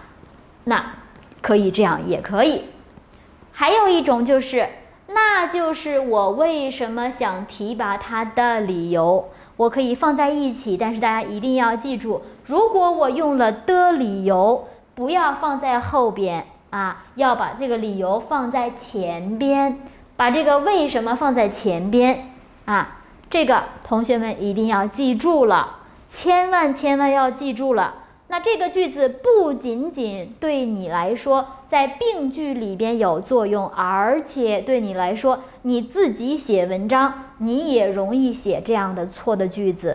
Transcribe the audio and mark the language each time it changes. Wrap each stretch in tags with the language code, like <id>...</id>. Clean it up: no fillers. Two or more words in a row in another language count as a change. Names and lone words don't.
<zh>那可以這樣，也可以。還有一種就是，那就是我為什麼想提拔他的理由。我可以放在一起，但是大家一定要記住，如果我用了的理由，不要放在後邊啊，要把這個理由放在前邊，把這個為什麼放在前邊啊。這個同學們一定要記住了，千萬要記住了。那這個句子不僅僅對你來說在病句裡邊有作用，而且對你來說，你自己寫文章你也容易寫這樣的錯的句子。</zh>